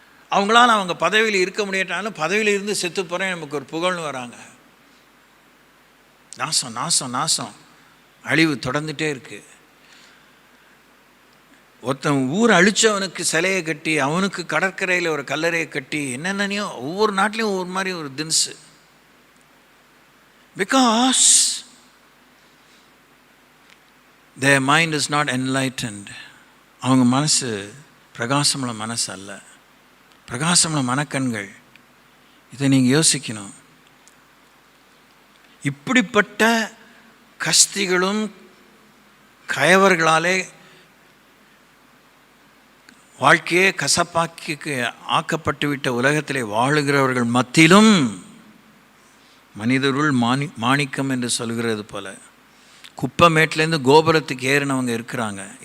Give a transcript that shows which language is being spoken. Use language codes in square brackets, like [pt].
[ta] அவங்களால அவங்க பதவியில் இருக்க முடியாட்டாலும் பதவியில் இருந்து செத்து போகிறேன் நமக்கு ஒரு புகழ்னு வராங்க. நாசம் நாசம் நாசம், அழிவு தொடர்ந்துகிட்டே இருக்குது. ஒருத்தன் ஊர் அழித்தவனுக்கு சிலையை கட்டி, அவனுக்கு கடற்கரையில் ஒரு கல்லறையை கட்டி, என்னென்னனையோ ஒவ்வொரு நாட்டிலையும் ஒவ்வொரு மாதிரி ஒரு தின்ஸு. [en] Because their mind is not enlightened. [ta] அவங்க மனசு பிரகாசமுள்ள மனசு அல்ல, பிரகாசமுள்ள மனக்கண்கள். இதை நீங்கள் யோசிக்கணும். இப்படிப்பட்ட கஸ்திகளும் கயவர்களாலே வாழ்க்கையே கசப்பாக்கி ஆக்கப்பட்டுவிட்ட உலகத்திலே வாழுகிறவர்கள் மத்தியிலும் மனிதருள் மாணிக்கம் என்று சொல்கிறது போல குப்பமேட்லேருந்து கோபுரத்துக்கு ஏறினவங்க இருக்கிறாங்க.